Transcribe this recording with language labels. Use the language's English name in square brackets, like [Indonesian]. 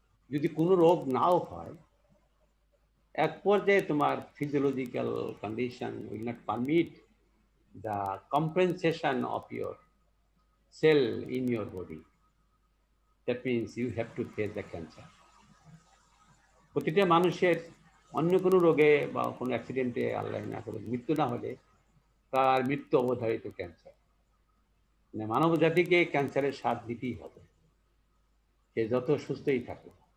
[Bangla] যদি কোনো রোগ নাও হয়, এক পর্যায়ে তোমার physiological condition [English] Will not permit the compensation of your cell in your body. That means you have to face the cancer. [Bangla] প্রতিটা মানুষের অন্য কোনো রোগে বা কোনো অ্যাক্সিডেন্টে আল্লাহ না করে মৃত্যু না হলে তার মৃত্যু অবধারিত ক্যান্সার। মানে মানব জাতিকে ক্যান্সারের স্বাদ দিতেই হবে, সে যত সুস্থই থাকে।